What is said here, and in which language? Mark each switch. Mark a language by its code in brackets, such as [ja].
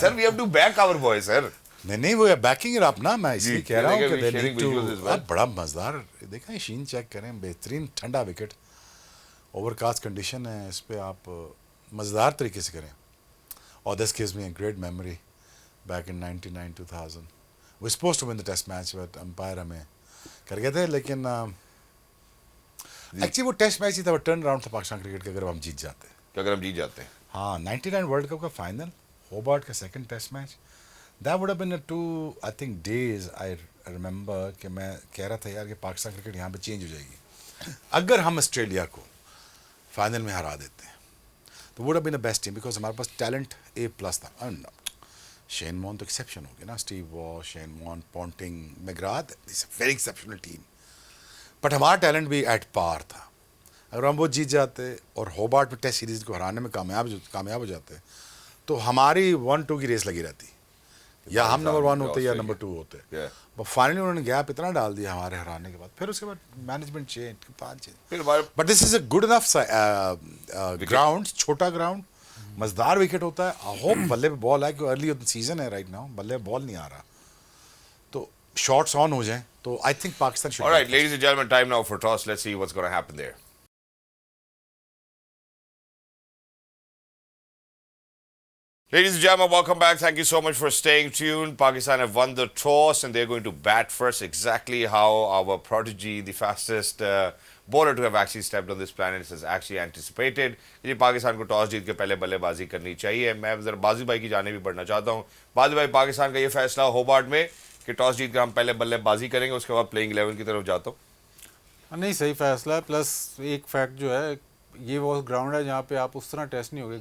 [en] Sir we have to back our boy sir. [ur] نہیں وہ baking اپ نا, میں اس لیے کہہ رہا ہوں کہ [en] they need to [ur] بڑا مزدار. دیکھیں شین چیک کریں, بہترین ٹھنڈا وکٹ, اوور کاسٹ کنڈیشن ہے, اس پہ آپ مزدار طریقے سے کریں. اور [en] this gives me a great memory back in 99-2000. We're supposed to win the test match but umpire [ur] ہمیں کر گئے تھے. لیکن ایکچولی وہ ٹیسٹ میچ ہی تھا, وہ ٹرن راؤنڈ تھا پاکستان کرکٹ کا. اگر ہم جیت جاتے, کہ اگر ہم جیت جاتے ہیں. ہاں 99 ورلڈ کپ کا فائنل, ہوبارٹ کا second test match, [en] that would have been 2 I think days. I remember [ur] کہ میں کہہ رہا تھا یار کہ پاکستان کرکٹ یہاں پہ چینج ہو جائے گی اگر ہم آسٹریلیا کو فائنل میں ہرا دیتے ہیں. [en] تو would have been the best team because [ur] ہمارے پاس ٹیلنٹ A+ تھا. شین وارن تو ایکسیپشن ہو گیا نا, Steve wash, Shane Warne, Ponting, میگراتھ, [en] It's a very exceptional team. [ur] But ہمارا ٹیلنٹ بھی [en] at par [ur] تھا. اگر ہم وہ جیت جاتے اور ہوبارٹ میں ٹیسٹ سیریز کو ہرانے میں کامیاب ہو جاتے تو ہماری 1-2 کی ریس لگی رہتی, یا ہم نمبر 1 ہوتے یا نمبر 2 ہوتے. فائنلی انہوں نے گیپ اتنا ڈال دیا ہمارے ہرانے کے بعد. پھر اس کے بعد management change. [en] but this is a good enough ground, [ur] چھوٹا گراؤنڈ, مزدار وکٹ ہوتا ہے. [en] I hope [ur] بلے پہ بال آئے, کیونکہ ارلی سیزن ہے [en] right now, [ur] بلے بال نہیں آ رہا, تو شاٹس آن ہو جائیں تو [en] I think Pakistan should. All right, ladies and gentlemen, time now for toss. Let's see what's going to happen there. Ladies and gentlemen, welcome back. Thank you so much for staying tuned. Pakistan have won the toss and they're going to bat first, exactly how our prodigy, the fastest bowler to have actually stepped on this planet, has actually anticipated. [ur] یہ پاکستان کو toss جیت کے پہلے بلے بازی کرنی چاہیے. میں ذرا بازی بھائی کی جانب بھی بڑھنا چاہتا ہوں. بازی بھائی, پاکستان کا یہ فیصلہ ہوبارٹ میں کہ ٹاس جیت کر ہم پہلے بلے بازی کریں گے, اس کے بعد پلینگ 11 کی طرف جاتا ہوں. نہیں, صحیح فیصلہ ہے. پلس ایک فیکٹ جو ہے, یہ وہ گراؤنڈ ہے جہاں پہ آپ اس طرح ٹیسٹ نہیں ہوگے.